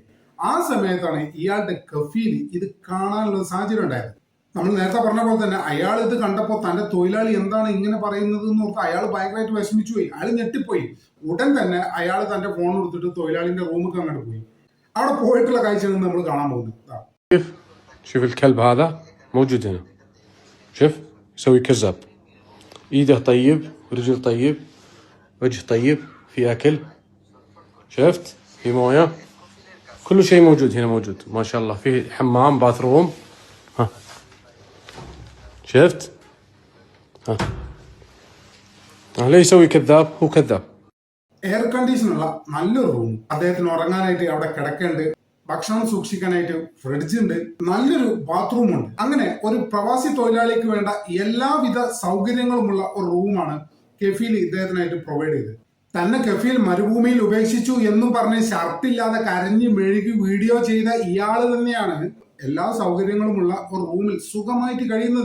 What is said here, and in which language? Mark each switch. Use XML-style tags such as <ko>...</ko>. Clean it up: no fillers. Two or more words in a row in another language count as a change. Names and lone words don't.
<ml>ആ സമയത്താണ് ഇയാളുടെ കഫീൽ ഇത് കാണാനുള്ള സാഹചര്യം ഉണ്ടായത്. നമ്മൾ നേരത്തെ പറഞ്ഞ പോലെ തന്നെ അയാൾ ഇത് കണ്ടപ്പോൾ തന്റെ തൊഴിലാളി എന്താണ് ഇങ്ങനെ പറയുന്നത് എന്ന് ഓർത്ത് അയാൾ ഭയങ്കരമായിട്ട് വിഷമിച്ചു പോയി. അയാൾ ഞെട്ടിപ്പോയി. ഉടൻ തന്നെ അയാൾ തന്റെ ഫോൺ എടുത്തിട്ട് തൊഴിലാളിന്റെ റൂമിൽ അങ്ങോട്ട് പോയി. അവിടെ പോയിട്ടുള്ള കാഴ്ചയാണ് നമ്മൾ കാണാൻ പോകുന്നത്.</ml> <ar>شوف الكلب هذا موجود هنا. شوف يسوي كذاب. ايده طيب، ورجل طيب، وجه طيب، في اكل. شفت؟ في مويه. كل شيء موجود هنا، موجود ما شاء الله. في حمام، باثروم. ها شفت؟ ها ليه يسوي كذاب؟ هو كذاب.</ar> <ml>എയർ കണ്ടീഷനുള്ള നല്ലൊരു റൂം, അദ്ദേഹത്തിന് ഉറങ്ങാനായിട്ട് അവിടെ കിടക്കേണ്ട, ഭക്ഷണം സൂക്ഷിക്കാനായിട്ട് ഫ്രിഡ്ജ് ഉണ്ട്, നല്ലൊരു ബാത്റൂം ഉണ്ട്. അങ്ങനെ ഒരു പ്രവാസി തൊഴിലാളിക്ക് വേണ്ട എല്ലാവിധ സൗകര്യങ്ങളുമുള്ള ഒരു റൂമാണ് കഫീൽ ഇദ്ദേഹത്തിനായിട്ട് പ്രൊവൈഡ് ചെയ്തത്. തന്നെ കഫീൽ മരുഭൂമിയിൽ ഉപേക്ഷിച്ചു എന്നും പറഞ്ഞ് ഷർട്ടില്ലാതെ കരഞ്ഞു മെഴുകി വീഡിയോ ചെയ്ത ഇയാള് തന്നെയാണ് എല്ലാ സൗകര്യങ്ങളുമുള്ള ഒരു റൂമിൽ സുഖമായിട്ട് കഴിയുന്നത്.</ml>